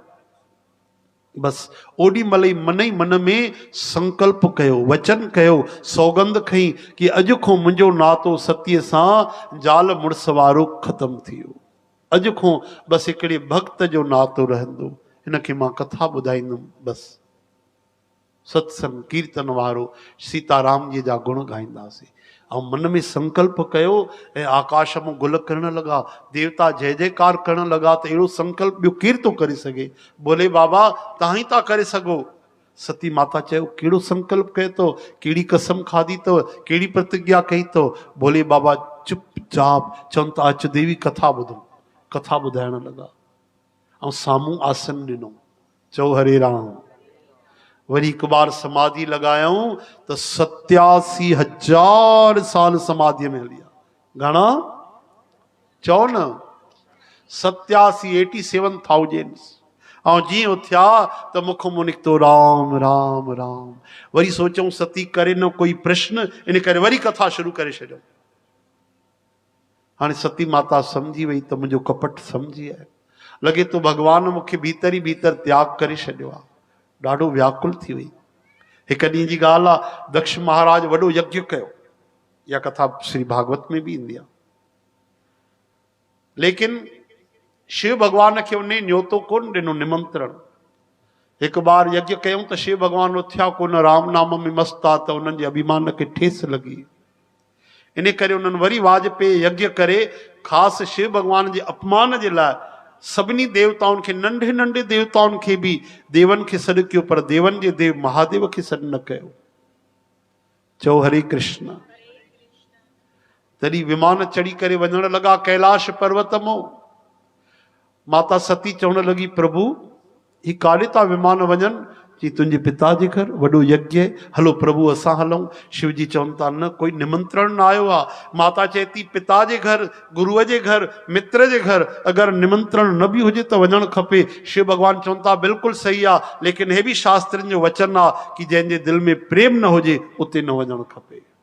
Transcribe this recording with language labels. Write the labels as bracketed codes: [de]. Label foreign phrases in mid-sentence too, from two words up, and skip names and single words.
[sd] बस ओॾी महिल ई मन में संकल्प कयो, वचन कयो, सौगंध खई कि अॼु खां मुंहिंजो नातो सतीअ सां ज़ाल मुड़ुस वारो ख़तमु थी वियो। अॼु खां बसि हिकिड़े भक्त जो नातो रहंदो, हिनखे मां कथा ॿुधाईंदुमि, बसि सत्संग कीर्तन वारो, सीताराम जी जा गुण गाईंदासीं। ऐं मन में संकल्प कयो ऐं आकाश में गुल करण लगा, देवता जय जयकार करण लगा। त अहिड़ो संकल्प ॿियो केरु थो करे सघे? बोले बाबा तव्हां ई था करे सघो। सती माता चयो कहिड़ो संकल्प कयो अथव, कहिड़ी कसम खाधी अथव, कहिड़ी प्रतिज्ञा कई अथव? बोले बाबा चुपचाप चवनि था अच देवी कथा ॿुधो। कथा ॿुधाइण लगा ऐं साम्हूं आसन ॾिनो, चओ हरे राम। वरी हिकु बार समाधि लगायूं तो 87,000 साल समाधि में हलिया। घणा चओ न, 87,000। ऐं जीअं उथिया तो मुख मां निकितो राम राम राम। वरी सोचूं सती करे न कोई प्रश्न, इन करे वरी कथा शुरू करे छॾियो। हाणे सती माता समझी वई त मुंहिंजो कपट समझी आहे, लॻे तो भगवान मूंखे भीतर ई भीतर त्याग करे छॾियो आहे। ॾाढो व्याकुल थी वई। हिकु ॾींहं जी ॻाल्हि आहे, दक्ष महाराज वॾो यज्ञ कयो। इहा कथा श्री भागवत में भी ईंदी आहे। लेकिन शिव भगवान खे उन न्योतो कोन ॾिनो, निमंत्रण। हिकु बार यज्ञ कयूं त शिव भगवान उथिया कोन, राम नाम में मस्त आहे, त उन्हनि जे अभिमान खे ठेस लॻी। इन करे उन्हनि वरी वाजपेयी यज्ञ करे ख़ासि शिव भगवान जे अपमान जे लाइ सभिनी देवताउनि खे, नंढे नंढे देवताउनि खे भी देवन खे सॾु कयो, पर देवन जे देव महादेव खे सॾु न कयो। चओ हरे कृष्ण। तॾहिं विमान चढ़ी करे वञण लगा कैलाश पर्वत मां। माता सती चवण लगी प्रभु ही काॾे था विमान वञनि? जी तुंहिंजे पिता जे घर वॾो यज्ञ, हलो प्रभु असां हलूं। शिव जी चवनि था न, कोई निमंत्रण न आयो आहे। माता चए थी पिता जे घर, गुरुअ जे घर, मित्र जे घर अगरि निमंत्रण न बि हुजे त वञणु खपे। शिव भगवान चवनि था बिल्कुलु सही आहे, लेकिन हे बि शास्त्रनि जो वचन आहे कि जंहिंजे दिलि में प्रेम न हुजे उते न वञणु खपे।